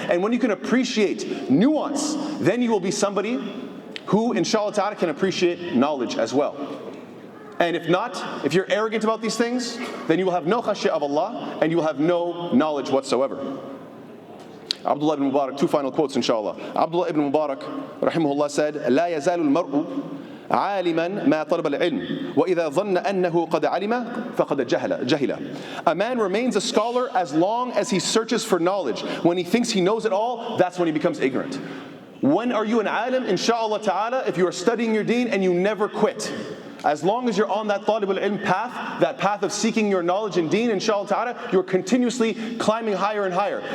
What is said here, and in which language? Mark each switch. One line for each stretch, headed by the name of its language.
English: And when you can appreciate nuance, then you will be somebody who, inshallah ta'ala, can appreciate knowledge as well. And if not, if you're arrogant about these things, then you will have no khashya of Allah and you will have no knowledge whatsoever. Abdullah ibn Mubarak, two final quotes inshallah.
Arabic: Abdullah ibn Mubarak, rahimahullah, said, لا يزال المرء عالما ما طلب العلم وإذا ظن أنه قد علم فقد جهل.
English: A man remains a scholar as long as he searches for knowledge. When he thinks he knows it all, that's when he becomes ignorant. When are you an alim? Insha'Allah ta'ala, if you are studying your deen and you never quit. As long as you're on that talibul ilm path, that path of seeking your knowledge and deen, inshallah ta'ala, you're continuously climbing higher and higher.